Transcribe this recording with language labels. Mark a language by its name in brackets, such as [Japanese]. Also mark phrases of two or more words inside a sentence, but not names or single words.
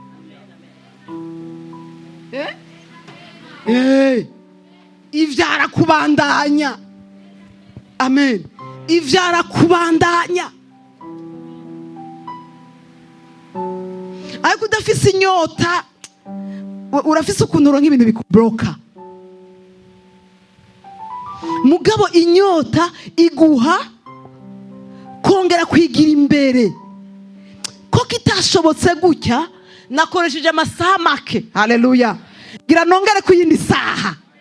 [Rundi] Ivyara kubandanya. Amen. Ivyara kubandanya. Ariko udafise inyota, urafise ukuntu uronka ibintu bikubloka. Mugabo inyota iguha kongera kwigira imbere. Ko kitashobotse gutya, nakoresheje amasaha make. Haleluya. Gira nongere kuyindi saha.